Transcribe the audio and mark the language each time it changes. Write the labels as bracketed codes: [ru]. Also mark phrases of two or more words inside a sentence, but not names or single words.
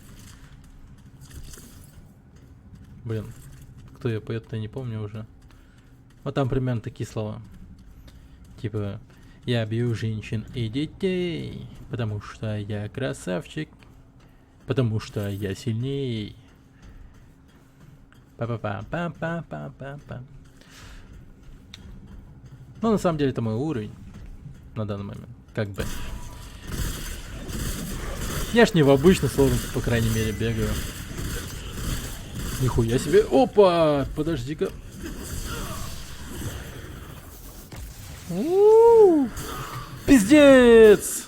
[ru] Блин, кто ее поет-то, не помню уже. Вот там примерно такие слова. Типа, я бью женщин и детей, потому что я красавчик, потому что я сильней. Па-па-па-па-па-па-па. Ну, на самом деле, это мой уровень на данный момент. Как бы. Я ж не в обычной сложности, по крайней мере, бегаю. Нихуя себе. Опа! Подожди-ка. Пиздец!